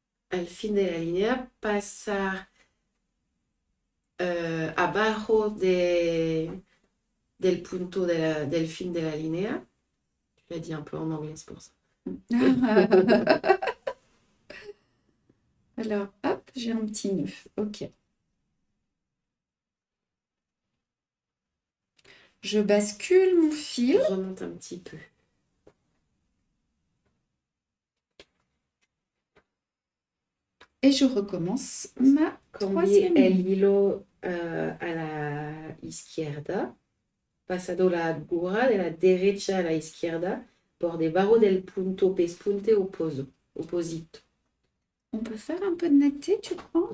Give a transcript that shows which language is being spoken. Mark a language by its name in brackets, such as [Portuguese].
[Spanish] Al fin de la línea, pasar abajo del punto del fin de la línea. [French] Je l'ai dit un peu en anglais, c'est pour ça. Alors, hop, j'ai un petit nœud. Ok. Je bascule mon fil. Je remonte un petit peu. Et je recommence ma troisième [Spanish] el [French] ligne. [Spanish] hilo a la izquierda, pasado la aguja de la derecha a la izquierda, por debajo del punto pespunte opposito. [French] On peut faire un peu de netteté, tu crois?